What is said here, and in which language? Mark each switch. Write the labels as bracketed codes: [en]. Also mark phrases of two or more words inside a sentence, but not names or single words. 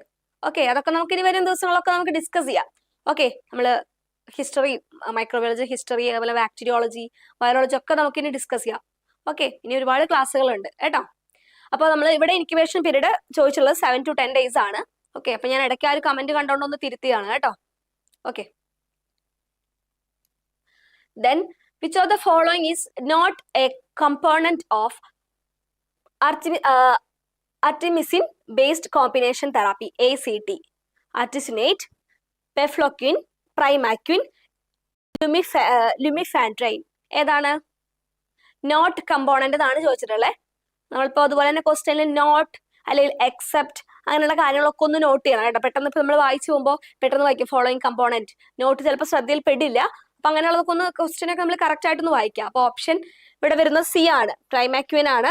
[ml] ഓക്കെ, അതൊക്കെ നമുക്ക് ഇനി വരും ദിവസങ്ങളൊക്കെ നമുക്ക് ഡിസ്കസ് ചെയ്യാം. ഓക്കെ, നമ്മള് ഹിസ്റ്ററി, [en] microbiology history, [ml] അതുപോലെ [en] bacteriology, virology [ml] ഒക്കെ നമുക്ക് ഇനി ഡിസ്കസ് ചെയ്യാം. ഓക്കെ, ഇനി ഒരുപാട് ക്ലാസ്സുകളുണ്ട് കേട്ടോ. അപ്പൊ നമ്മൾ ഇവിടെ [en] incubation period [ml] ചോദിച്ചുള്ളത് [en] 7 to 10 days [ml] ആണ്. ഓക്കെ, അപ്പൊ ഞാൻ ഇടയ്ക്ക് ആ ഒരു കമന്റ് കണ്ടോണ്ടൊന്ന് തിരുത്തിയാണ് കേട്ടോ. ഓക്കെ, [en] then which of the following is not a component of artemisinin based combination therapy, ACT? Artesunate, pefloquine, primaquine, lumefantrine. [ml] ഏതാണ് [en] not component [ml] എന്നാണ് ചോദിച്ചിട്ടുള്ളത്. നമ്മളിപ്പോ അതുപോലെ തന്നെ ക്വസ്റ്റ്യനിൽ നോട്ട് അല്ലെങ്കിൽ എക്സെപ്റ്റ് അങ്ങനെയുള്ള കാര്യങ്ങളൊക്കെ ഒന്ന് നോട്ട് ചെയ്യണം കേട്ടോ. പെട്ടെന്ന് ഇപ്പൊ നമ്മൾ വായിച്ചു പോകുമ്പോൾ പെട്ടെന്ന് വായിക്കും [en] following component, not [ml] ചിലപ്പോൾ ശ്രദ്ധയിൽ പെടില്ല. അപ്പൊ അങ്ങനെയുള്ളതൊക്കെ ഒന്ന് ക്വസ്റ്റ്യൻ ഒക്കെ നമ്മൾ കറക്റ്റ് ആയിട്ടൊന്ന് വായിക്കാം. അപ്പൊ ഓപ്ഷൻ ഇവിടെ വരുന്നത് സി ആണ്, പ്രൈമാക്വിൻ ആണ്.